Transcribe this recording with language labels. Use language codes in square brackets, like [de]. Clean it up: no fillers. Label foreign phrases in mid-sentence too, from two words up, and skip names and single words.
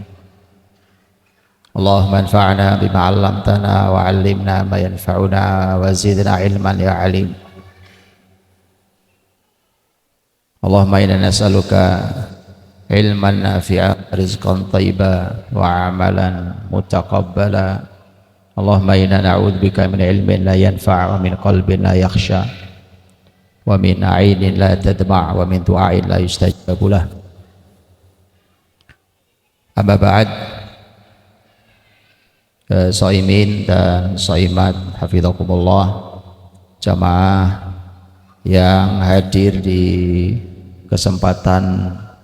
[ar] اللهم انفعنا بما علمتنا وعلمنا ما ينفعنا وزدنا علما يا عليم. اللهم إنا نسألك علما نافعا ورزقا طيبا وعملا متقبلا. اللهم إنا نعوذ بك من علم لا ينفع ومن قلب لا يخشع ومن عين لا تدمع ومن دعاء لا يستجاب له. أما بعد, [id] shaimin dan shaimat hafizakumullah, jamaah yang hadir di kesempatan